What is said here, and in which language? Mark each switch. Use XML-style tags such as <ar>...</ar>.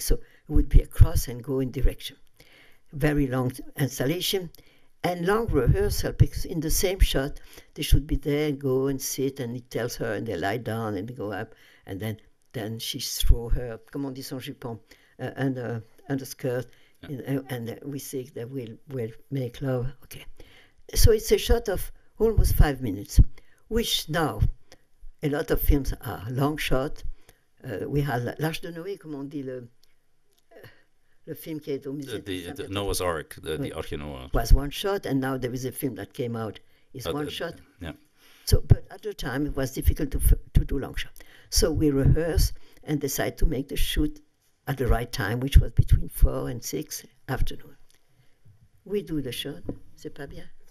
<en>So it would be a cross and go in direction. Very long installation and long rehearsal, because in the same shot, they should be there and go and sit, and he tells her, and they lie down and they go up, and then she throw her,</en> <fr>comment on dit son jupon,</fr> <en>under skirt, and we say that we'll make love. Okay. So it's a shot of almost 5 minutes, which now, a lot of films are long shot. We have</en> <fr>L'Arche de Noé, comment on dit le film qui est au musée.</fr> <en>The Noah's Ark, the Ark of Noah. Was one shot, and now there is a film that came out, is one shot. Yeah. So, but at the time, it was difficult to do long shot. So we rehearsed and decided to make the shoot at the right time, which was between 4 and 6 afternoon. We do the shot.</en> <fr>C'est pas bien?</fr>